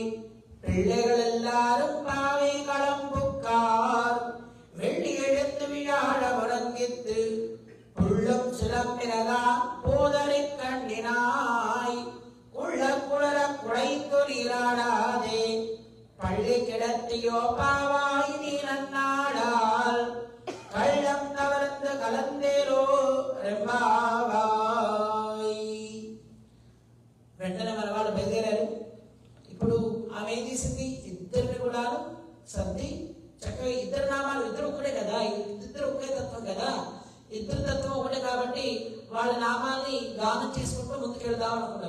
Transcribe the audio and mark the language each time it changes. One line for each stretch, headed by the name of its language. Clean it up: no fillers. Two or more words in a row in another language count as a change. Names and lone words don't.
Tamil: பிள்ளைகள் எல்லாரும் பாவை களம்புக்கார் வெள்ளி எழுந்து விழாட முழங்கித்து புள்ளும் சிலம்பினதா போதரை கண்டினாய் உள்ள குளர குழைந்து நீராடாதே பள்ளி கிடத்தியோ பாவாய் நீ நன்னாடால் கள்ளம் கவர்ந்து கலந்தேரோ రెంబావాయ్.
Telugu: వెంటనే మన వాళ్ళు బయలుదేరారు. ఇప్పుడు ఆమె ఏం చేసింది? ఇద్దరిని కూడా సర్ది చక్కగా ఇద్దరు నామాలు, ఇద్దరు ఒకటే కదా, ఇద్దరు ఒకే తత్వం కదా, ఇద్దరు తత్వం ఒకటే కాబట్టి వాళ్ళ నామాల్ని గానం చేసుకుంటూ ముందుకెళ్దాం అనుకున్నారు.